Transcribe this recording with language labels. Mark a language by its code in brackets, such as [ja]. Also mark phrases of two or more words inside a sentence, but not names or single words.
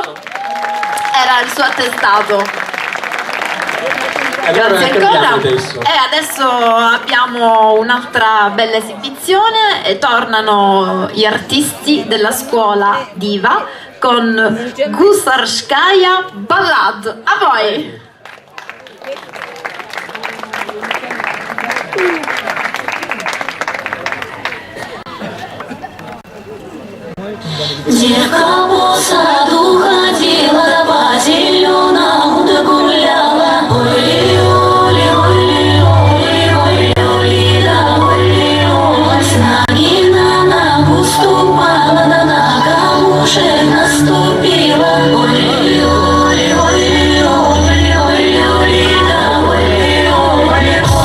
[it] Era il suo attestato. Grazie ancora. Adesso abbiamo un'altra bella esibizione e tornano gli artisti della scuola Diva con Gusarskaya Ballad. A voi! [ru] Зеркало по саду ходила, по зеленому да гуляла. Оли-оли, оли-оли, оли-оли, да оли-оли. С ноги на ногу ступала, да на камушек наступила. Оли-оли, оли-оли, оли-оли, да оли-оли.